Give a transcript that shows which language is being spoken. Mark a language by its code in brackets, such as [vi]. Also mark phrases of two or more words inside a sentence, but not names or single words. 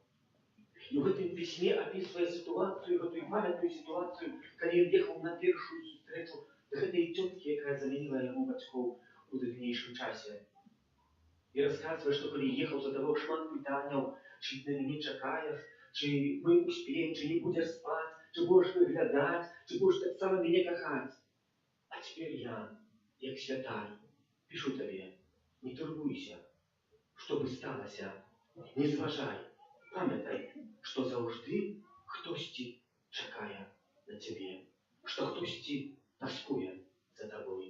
[be] І ў гэтым пісьме апісвае сітуацыю, гэтую памятную сітуацыю, калі ён ехаў на першую сустрэчу да гэтай цёткі, якая замяніла яго бацькоў у дальнейшым часе. І расказвае, што калі ехаў, задаваў шмат пытанняў, чи на мяне чакаеш, чи мы успеем, чи не будзеш спаць, чи будеш выглядаць, чи будеш таксама мяне кахаць. А цяпер я, як святай, пішу табе, не турбуйся, што бы сталася, не зважай, памятай, што заўжды хтосьці чакае на цябе, што хтосьці таскуе за табой.